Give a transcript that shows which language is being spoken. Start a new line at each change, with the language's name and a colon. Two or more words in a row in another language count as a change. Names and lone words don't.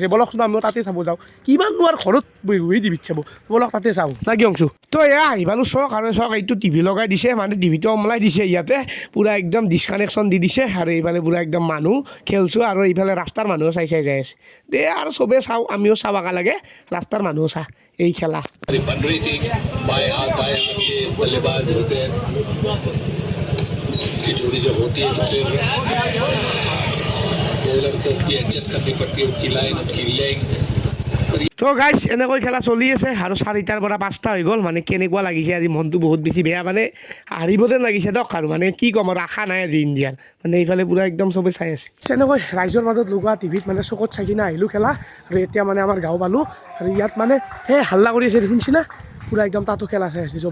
Assamese: বলকচোন আমিও তাতে চাব যাওঁ, কিমাননো আৰু ঘৰত বহি টিভিত চাব, বলক তাতে চাওঁ না কি অংশু? তো এয়া আহিবানো চাওক, আৰু চাওক এইটো টিভি লগাই দিছে, মানে টিভিটো অমলাই দিছে ইয়াতে, পূৰা একদম ডিছকানেকশ্যন দি দিছে। আৰু এইফালে পূৰা একদম মানুহ খেলছোঁ, আৰু এইফালে ৰাস্তাৰ মানুহো চাই যাই আছে। দে আৰু চবেই চাওঁ, আমিও চাব লাগে, ৰাস্তাৰ মানুহো চা এই খেলা।
Hindi: जोड़ी जब होती है तो फिर बॉलर को भी एडजस्ट करनी पड़ती है, उनकी लाइन उनकी लेंथ।
Assamese: তো গাইছ এনেকৈ খেলা চলি আছে, আৰু 4টাৰ পৰা 5টা হৈ গ'ল। মানে কেনেকুৱা লাগিছে আজি, মনটো বহুত বেছি বেয়া, মানে হাৰিব যেন লাগিছে দক। আৰু মানে কি ক'ম, আৰু আশা নাই আজি ইণ্ডিয়াৰ, মানে এইফালে পূৰা একদম চবেই চাই আছে। তেনেকৈ ৰাইজৰ মাজত লগোৱা টিভিত মানে চকত চাই কিনে আহিলোঁ খেলা। আৰু এতিয়া মানে আমাৰ গাঁও পালোঁ, আৰু ইয়াত মানে সেই হাল্লা কৰি আছে
Bangla: শুনছি না,
Assamese: পূৰা একদম তাতো খেলা চাই আছোঁ।